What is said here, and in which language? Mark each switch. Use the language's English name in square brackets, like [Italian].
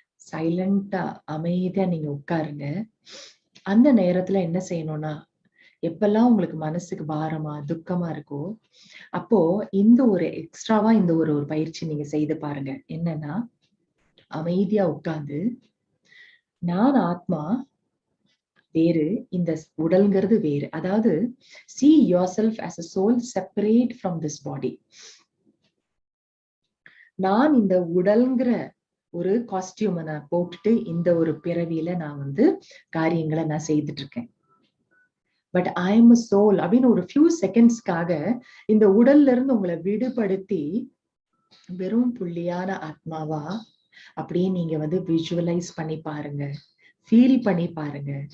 [Tamil] சைலண்டா அமைதியா நீங்க உட்காருங்க. அந்த நேரத்துல என்ன செய்யணும்னா, எப்பெல்லாம் உங்களுக்கு மனசுக்கு பாரமா துக்கமா இருக்கோ அப்போ இந்த ஒரு எக்ஸ்ட்ராவா இந்த ஒரு பயிற்சி நீங்க செய்து பாருங்க. என்னன்னா, அமைதியா உட்கார்ந்து நான் ஆத்மா வேறு, இந்த உடல்ங்கிறது வேறு. அதாவது [English] see yourself as a soul separate from this body. [Tamil] நான் இந்த உடல்ங்கிற ஒரு காஸ்டியூமை நான் போட்டுட்டு இந்த ஒரு பிறவியில நான் காரியங்களை நான் செய்துட்டு இருக்கேன். [English] but I am a soul [Tamil] அப்படின்னு ஒரு ஃபியூ செகண்ட்ஸ்க்காக இந்த உடல்ல இருந்து உங்களை விடுபடுத்தி வெறும் புள்ளியான ஆத்மாவா அப்படியே நீங்க விஷுவலைஸ் பண்ணி பாருங்க, ஃபீல் பண்ணி பாருங்க.